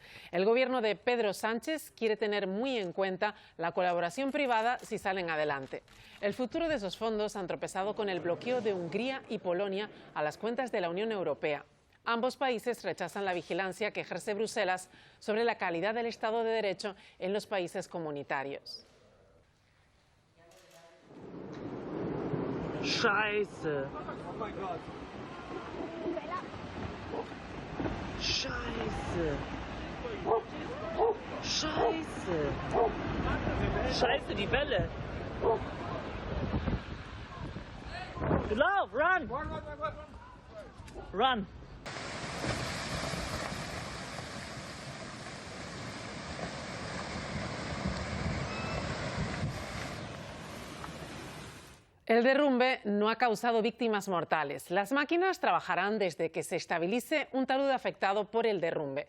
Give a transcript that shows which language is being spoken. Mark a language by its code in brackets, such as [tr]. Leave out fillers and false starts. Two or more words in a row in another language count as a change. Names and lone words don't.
[es] El Gobierno de Pedro Sánchez quiere tener muy en cuenta la colaboración privada si salen adelante. El futuro de esos fondos han tropezado con el bloqueo de Hungría y Polonia a las cuentas de la Unión Europea. Ambos países rechazan la vigilancia que ejerce Bruselas sobre la calidad del Estado de Derecho en los países comunitarios. [de] Scheiße. Scheiße. Scheiße. Scheiße, die Welle. Lauf, [en] run. Run. [es] El derrumbe no ha causado víctimas mortales. Las máquinas trabajarán desde que se estabilice un talud afectado por el derrumbe.